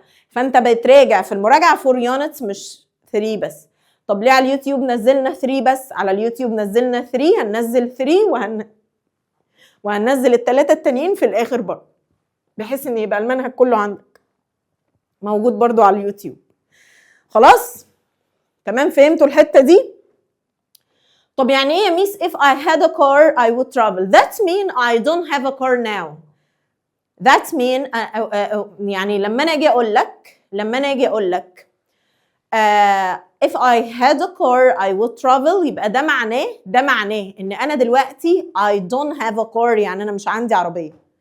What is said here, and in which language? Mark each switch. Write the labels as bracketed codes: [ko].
[ar] فأنت بتراجع في المراجعة 4 يونتس مش 3 بس. طب ليه على اليوتيوب نزلنا 3 بس؟ على اليوتيوب نزلنا 3، هننزل 3 وهننزل الثلاثة التانيين في الآخر برضه، بحيث إن يبقى المنهج كله عندك موجود برضه على اليوتيوب. خلاص؟ تمام فهمتوا الحتة دي؟ طب يعني إيه يا ميس [en] if I had a car I would travel؟ That mean I don't have a car now. [ar] That mean يعني لما أنا أجي أقول لك [en] if I had a car I would travel، [ar] يبقى ده معناه ان انا دلوقتي [en] I don't have a car، [ar] يعني انا مش عندي عربية.